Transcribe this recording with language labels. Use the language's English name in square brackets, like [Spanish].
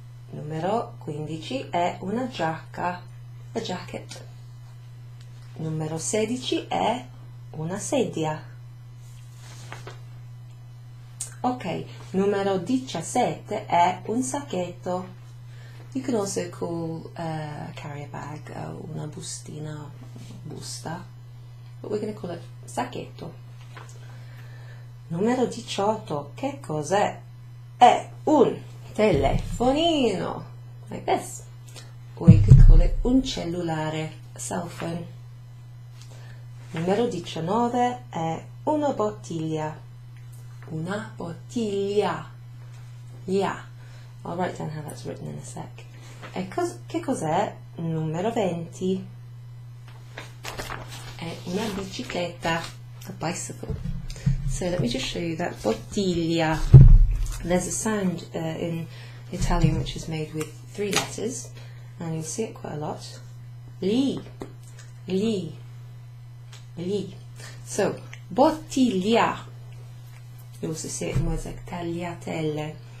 [Italian] Numero 15 è una giacca, [English] a jacket. [Italian] Numero 16 è una sedia. Ok, numero 17 è un sacchetto. [English] You can also call a carrier bag [Italian] una bustina, busta, [English] but we're going to call it sacchetto. [Italian] Numero 18, che cos'è? È un telefonino, [English] like this. Or you could call it [Italian] un cellulare, [English] a cell phone. [Italian] Numero 19 è una bottiglia. Una bottiglia. [English] Yeah. I'll write down how that's written in a sec. [Italian] E che cos'è? Numero 20. È una bicicletta, [English] a bicycle. So let me just show you that bottiglia. There's a sound in Italian which is made with 3 letters, and you'll see it quite a lot. Li, li, li. So, bottiglia. You also see it in words like tagliatelle.